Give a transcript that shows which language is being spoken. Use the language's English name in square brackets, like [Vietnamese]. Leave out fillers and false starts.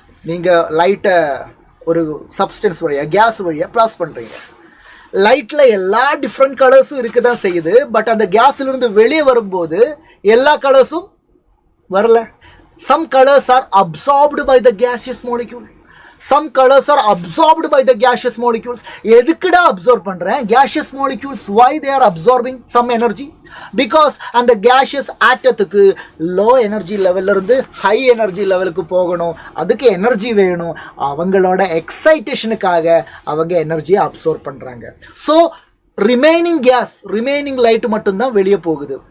[Tamil] நீங்கள் லைட்டை ஒரு சப்ஸ்டன்ஸ் வழியாக, கேஸ் வழியாக பாஸ் பண்ணுறீங்க. லைட்டில் எல்லா டிஃப்ரெண்ட் கலர்ஸும் இருக்க தான் செய்யுது. பட் அந்த கேஸ்லேருந்து வெளியே வரும்போது எல்லா கலர்ஸும் வரல. [English] Some colors are absorbed by the gaseous molecule. Some colors are absorbed by the gaseous molecules. [Tamil] எதுக்குடா அப்சார்ப் பண்றேன்? [English] gaseous molecules, why they are absorbing some energy? [Tamil] Because அந்த gaseous ஆட்டத்துக்கு low energy level இருந்து high energy levelக்கு போகணும், அதுக்கு energy வேணும். அவங்களோட எக்ஸைட்டேஷனுக்காக அவங்க எனர்ஜியை அப்சார்ப் பண்றாங்க. So remaining case, remaining light மட்டும்தான் வெளியே போகுது.